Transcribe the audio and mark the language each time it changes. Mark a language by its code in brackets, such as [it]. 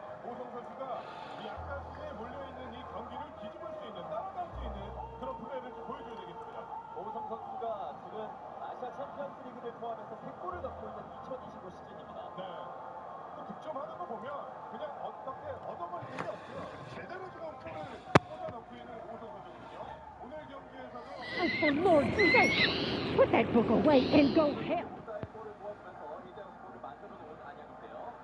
[ko] 오성 선수가 이 아까에 몰려있는 이 경기를 뒤집을 수 있는 따라갈 수 있는 그런 플레이를 좀 보여줘야 되겠습니다. 오성 선수가 지금 아시아 챔피언스 리그를 포함해서 3골을 넣고 있는 2025 시즌입니다. 네. 또 득점하는 거 보면 그냥 어떻게 얻어버리는 게 없고요. 제대로 지금 골을 꽂아넣고 있는 오성 선수거든요. 오늘 경기에서도 [en] Oh, for Lord's sake, put that book away and go hell. [ko] 골을 모아주면서 1대0 골을 만들어 놓은 안양인데요.